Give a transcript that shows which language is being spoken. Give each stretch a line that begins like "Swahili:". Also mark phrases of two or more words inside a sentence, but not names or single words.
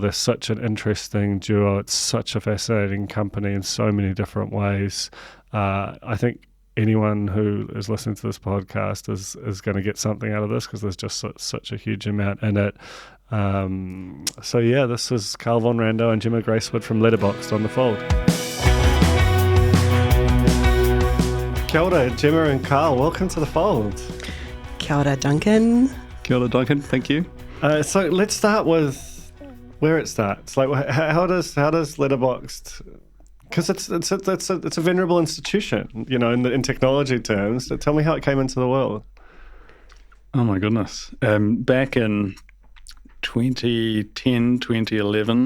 English: They're such an interesting duo. It's such a fascinating company in so many different ways. I think anyone who is listening to this podcast is going to get something out of this, because there's just such a huge amount in it. So yeah, this is Carl von Rando and Gemma Gracewood from Letterboxd on The Fold.
Māori: Kia ora,
English: Gemma and Carl. Welcome to The Fold.
Māori: Kia ora, Duncan. Kia ora,
English: Duncan. Thank you. So let's start with where it starts. Like, how does Letterboxd? Because it's a venerable institution, in technology terms. Tell me how it came into the world. Oh my goodness! Back in 2010, 2011.